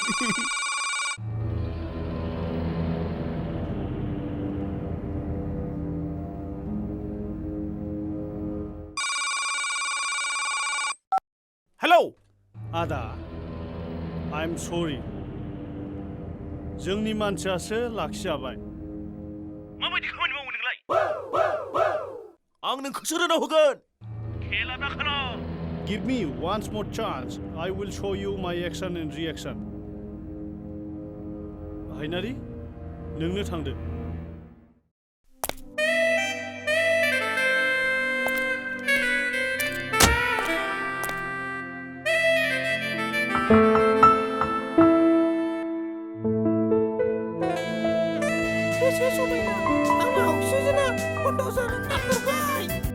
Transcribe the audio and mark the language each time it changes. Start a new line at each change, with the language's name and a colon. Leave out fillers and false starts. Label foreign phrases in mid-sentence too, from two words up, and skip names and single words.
Bodo: हेलौ आदा
English: I'm sorry
Bodo: जोंनि मानसियासो लाखिजाबाय माबायदि खामानि मावो नोंलाय? आं नोंखौसो रोनाव होगोन। खेला दा खालाम।
English: Give me once more chance I will show you my action and reaction हायनारि
Bodo: नोंनो थांदो बेसे समायना आंना अक्सिजेना बन्द जानो नागिरबाय